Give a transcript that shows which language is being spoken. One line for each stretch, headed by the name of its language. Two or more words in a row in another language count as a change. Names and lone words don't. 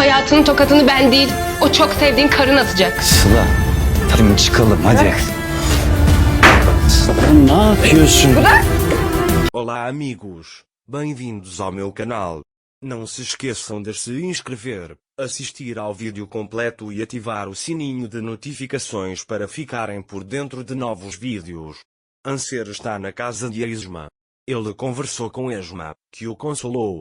Turkish: hayatının tokatını ben değil, o çok sevdiğin karın atacak. Sıla, hadi çıkalım hadi. Sıla ne yapıyorsun? Bırak!
Portuguese: Olá amigos, bem-vindos ao meu canal. Não se esqueçam de se inscrever, assistir ao vídeo completo e ativar o sininho de notificações para ficarem por dentro de novos vídeos. Anser está na casa de Esma. Ele conversou com Esma, que o consolou.